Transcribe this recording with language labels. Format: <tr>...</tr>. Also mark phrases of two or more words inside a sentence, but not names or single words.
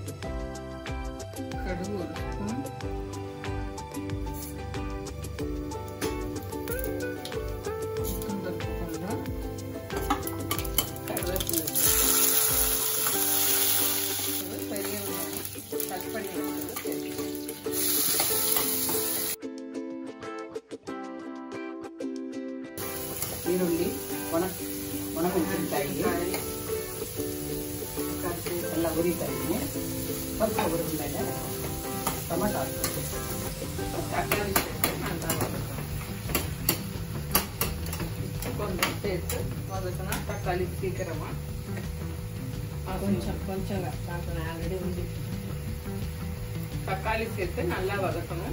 <ta>கடுகு 1 ஸ்பூன், கொஞ்சம் கருவேப்பிலை, பெரிய வெங்காயம் கட் பண்ணி வச்சது சேர்த்துக்கணும்.</ta> <kn>ಈರುಳ್ಳಿ, ಒಣಮೆಣಸಿನಕಾಯಿ ಎಲ್ಲ ಹುರಿತಾ ಇದ್ದೀನಿ. ಸ್ವಲ್ಪ ಹುರಿದ ಮೇಲೆ டொமேட்டோ</kn> <ta>தக்காளி சேர்த்து நல்லா வதக்கணும். கொஞ்சம் சேர்த்து வதக்கினா தக்காளி சீக்கிரமா கொஞ்சம் ஆல்ரெடி வந்து தக்காளி சேர்த்து நல்லா வதக்கணும்.</ta>